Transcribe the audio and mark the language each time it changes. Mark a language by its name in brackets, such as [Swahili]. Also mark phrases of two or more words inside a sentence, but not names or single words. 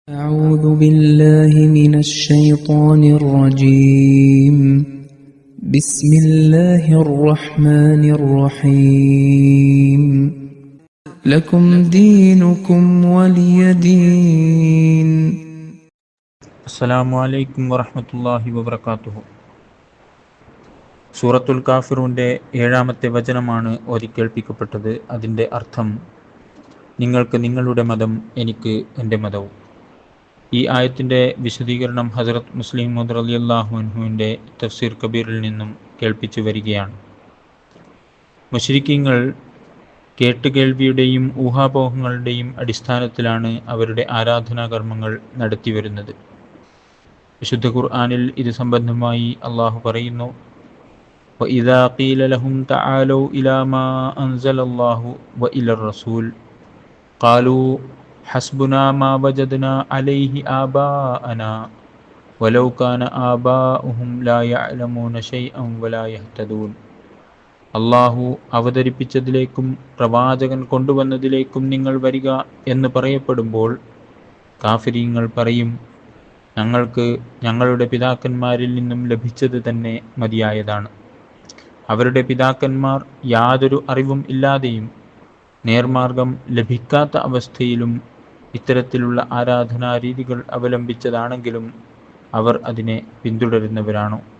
[Arabic] أعوذ بالله من الشيطان الرجيم بسم الله الرحمن الرحيم لكم دينكم ولي دين. السلام عليكم ورحمة الله وبركاته. [Malayalam] സൂറത്തുൽ കാഫിറൂൻ്റെ 7-ാമത്തെ വചനമാണ് ഓതിക്കേൾപ്പിക്കപ്പെട്ടത്. അതിൻ്റെ അർത്ഥം, നിങ്ങൾക്ക് നിങ്ങളുടെ മതം, എനിക്ക് എൻ്റെ മതവും. ഈ ആയത്തിൻ്റെ വിശദീകരണം ഹസ്രത്ത് മുസ്ലിം മൗഊദ് [Arabic] رضي الله عنه [Malayalam] തഫ്സീർ കബീറിൽ നിന്നും കേൾപ്പിച്ചു വരികയാണ്. മുശ്രിക്കീങ്ങൾ കേട്ടുകേൾവിയുടെയും ഊഹാപോഹങ്ങളുടെയും അടിസ്ഥാനത്തിലാണ് അവരുടെ ആരാധനാകർമ്മങ്ങൾ നടത്തിവരുന്നത്. വിശുദ്ധ ഖുർആനിൽ ഇത് സംബന്ധമായി അള്ളാഹു പറയുന്നു: [Arabic] وَإِذَا قِيلَ لَهُمْ تَعَالَوْا إِلَى مَا أَنزَلَ اللَّهُ وَإِلَى الرَّسُولِ قَالُوا حَسْبُنَا مَا وَجَدْنَا عَلَيْهِ آبَاءَنَا وَلَوْ كَانَ آبَاؤُهُمْ لَا يَعْلَمُونَ شَيْئًا وَلَا يَهْتَدُونَ. [Malayalam] അള്ളാഹു അവതരിപ്പിച്ചതിലേക്കും പ്രവാചകൻ കൊണ്ടുവന്നതിലേക്കും നിങ്ങൾ വരിക എന്ന് പറയപ്പെടുമ്പോൾ കാഫിരീങ്ങൾ പറയും, ഞങ്ങൾക്ക് ഞങ്ങളുടെ പിതാക്കന്മാരിൽ നിന്നും ലഭിച്ചത് തന്നെ മതിയായതാണ്. അവരുടെ പിതാക്കന്മാർ യാതൊരു അറിവും ഇല്ലാതെയും നേർമാർഗം ലഭിക്കാത്ത അവസ്ഥയിലും ഇത്തരത്തിലുള്ള ആരാധനാരീതികൾ അവലംബിച്ചതാണെങ്കിലും അവർ അതിനെ പിന്തുടരുന്നവരാണോ?